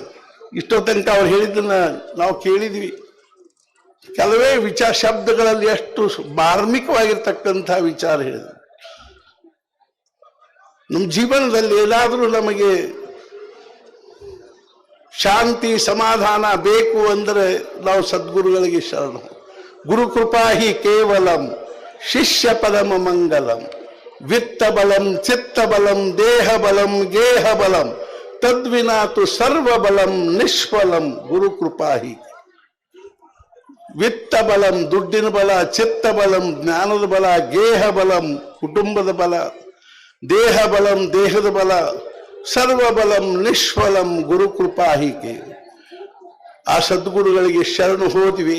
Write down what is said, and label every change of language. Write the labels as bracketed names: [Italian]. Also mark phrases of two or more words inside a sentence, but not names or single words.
[Kannada] ಇಷ್ಟೋ ತನಕ ಅವ್ರು ಹೇಳಿದ್ದನ್ನ ನಾವು ಕೇಳಿದ್ವಿ. ಕೆಲವೇ ಶಬ್ದಗಳಲ್ಲಿ ಎಷ್ಟು ಮಾರ್ಮಿಕವಾಗಿರ್ತಕ್ಕಂಥ ವಿಚಾರ ಹೇಳಿದ್ರು. ನಮ್ಮ ಜೀವನದಲ್ಲಿ ಏನಾದರೂ ನಮಗೆ ಶಾಂತಿ ಸಮಾಧಾನ ಬೇಕು ಅಂದರೆ ನಾವು ಸದ್ಗುರುಗಳಿಗೆ ಶರಣು. [Sanskrit] ಗುರುಕೃಪಾ ಹಿ ಕೇವಲಂ ಶಿಷ್ಯ ಪರಮ ಮಂಗಲಂ ವಿತ್ತ ಬಲಂ ಚಿತ್ತ ಬಲಂ ದೇಹ ಬಲಂ ಗೇಹ ಬಲಂ ತದ್ವಿನಾತು ಸರ್ವ ಬಲಂ ನಿಷ್ಫಲಂ. ಗುರುಕೃಪಾ ಹಿ ವಿತ್ತ ಬಲಂ [Kannada] ದುಡ್ಡಿನ ಬಲ, [Sanskrit] ಚಿತ್ತ ಬಲಂ [Kannada] ಜ್ಞಾನದ ಬಲ, [Sanskrit] ಗೇಹ ಬಲಂ [Kannada] ಕುಟುಂಬದ ಬಲ, [Sanskrit] ದೇಹ ಬಲಂ [Kannada] ದೇಹದ ಬಲ, [Sanskrit] ಸರ್ವ ಬಲಂ ನಿಷ್ಫಲಂ ಗುರುಕೃಪಾ ಹೀಗೆ. [Kannada] ಆ ಸದ್ಗುರುಗಳಿಗೆ ಶರಣು ಹೋದ್ವಿ.